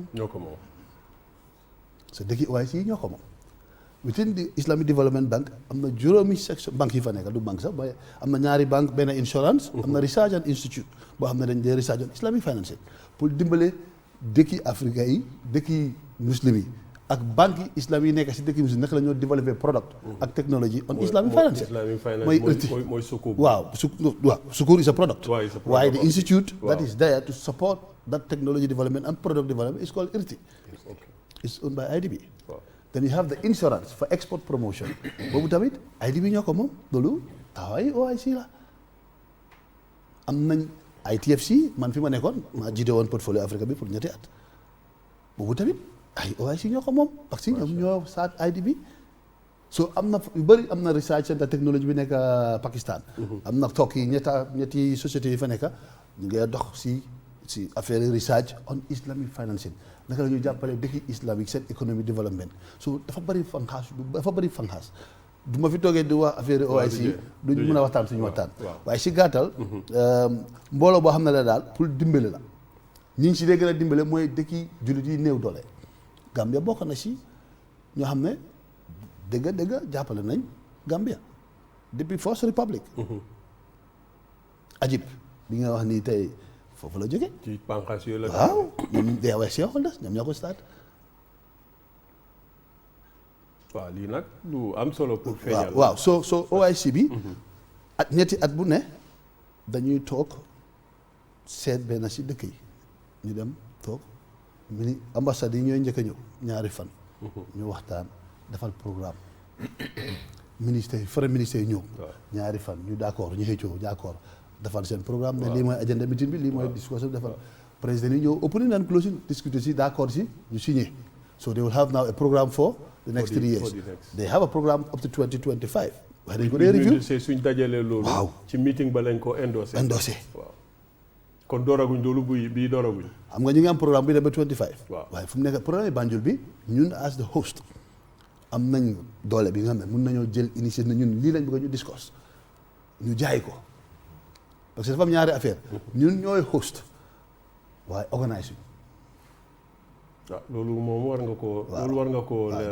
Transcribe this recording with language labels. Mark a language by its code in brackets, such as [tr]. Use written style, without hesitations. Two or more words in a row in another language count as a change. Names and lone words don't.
[wo] ñoo ko moom. so dëkki OIC ñoo ko moom [en] within the Islamic Development Bank [wo] am na juróomi section banque yi fa nekk du banque sax waaye am na ñaari banque benn insurance am na [en] research and institute [wo] boo xam ne dañ dee [en] research on Islamic financing [wo] pour dimbale dëkki Afrique yi dëkki muslim yi ak banque yi islam yi nekk si dëkki muslim naka la ñoo développer product ak [en] technology on Islamic financing Islamic finance [wo] mooy sukuk. [en] waaw Sukuk is a product Waaw, is a product. waaye the institute that [wo] Waaw. [en] is there to support that technology development and product development is called IRTI. Okay. It's owned by IDB. [wo] Waaw. [en] Then you have the insurance for export promotion [wo] boobu tamit IDB ñoo ko moom loolu taxawaay OIC la am nañ ITFC man fi ma nekkoon maa jiite woon portfolio Africa bi pour ñetti at boobu tamit ay OIC ñoo ko moom parce que ñoom ñoo saat IDB so am na yu bëri am na [en] research center technology [wo] bi nekk Pakistan am na toog yi ñetti sociétés yi fa nekk ñu ngi dox si affaire [en] research on Islamic financing [wo] naka la ñuy jàppale dëkki islamique seen [en] economic development [wo] so dafa bëri fanxaas du ma fi toogee di wax affaire OIC duñ mën a waxtaan suñu waxtaan waaye si gàttal mbooloo boo xam ne la daal pour dimbale la ñi si dee gën a dimbale mooy dëkki jullit yi néew doole Gambia bokk na si ñoo xam ne dëgg jàppale nañ Gambia depuis First Republic Ajib bi nga wax nii tey foofu la jóge ci bànqaas yooyu la. waaw ñoom [en] they were shareholders [wo] ñoom ñoo ko start waaw lii nag lu am solo pour feeñal. waaw so OIC bi at ñetti at bu ne dañuy toog seet benn si dëkk yi ñu dem toog ambassade yi ñooy njëkk a ñëw ñaari fan ñu waxtaan defal programme ministère yi foreign ministère yi ñëw ñaari fan ñu d'accord ñu xëccoo d'accord defal seen programme ne lii mooy [en] agenda meeting [wo] bi lii mooy discussion defal président yi ñëw [en] opening and closing [wo] discuter si d'accord si ñu signé [en] so they will have now a programme for the next 3 years they have a programme up to 2025 [wo] waaye dañ ko dee review suñ dajalee loolu. waaw ci meeting ba lañ ko endossé. waaw kon dooraguñ loolu bii dooraguñ. xam nga ñu ngi am programme bi dem ba 25 waaw waaye fu mu nekk programme Banjul bi ñun [en] as the host [wo] am nañ doole bi nga xam ne mun nañoo jël initiative ne ñun lii lañ bëgg ñu discuss ñu jaay ko parce que dafa am ñaari affaire ñun ñooy host waaye organise waaw loolu moom war nga koo. loolu war nga koo leeral